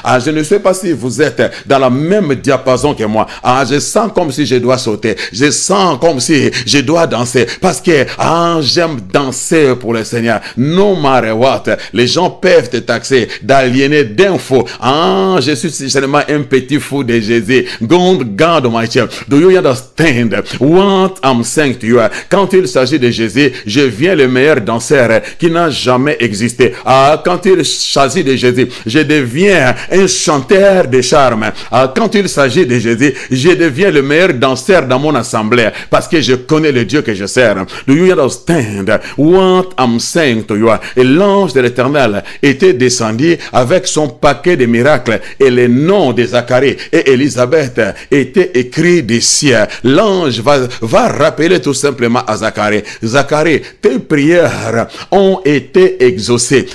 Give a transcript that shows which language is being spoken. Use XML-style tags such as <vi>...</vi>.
<fr>Je ne sais pas si vous êtes dans la même diapason que moi. Je sens comme si je dois sauter. Je sens comme si je dois danser. Parce que j'aime danser pour le Seigneur.</fr> <en>No matter what.</en> <fr>Les gens peuvent te taxer d'aliéné, d'info. Je suis seulement un petit fou de Jésus.</fr> <en>God Almighty. Do you understand what I'm saying to you?</en> <fr>Quand il s'agit de Jésus, je viens le meilleur danseur qui n'a jamais existé. Quand il s'agit de Jésus, je deviens un chanteur de charme. Quand il s'agit de Jésus, je deviens le meilleur danseur dans mon assemblée parce que je connais le Dieu que je sers.</fr> <en>Do you understand what I'm saying to you?</en> <fr>Et l'ange de l'Éternel était descendu avec son paquet de miracles et les noms de Zacharie et Élisabeth étaient écrits des cieux. L'ange va rappeler tout simplement à Zacharie. Zacharie, tes prières ont été exaucées.</fr>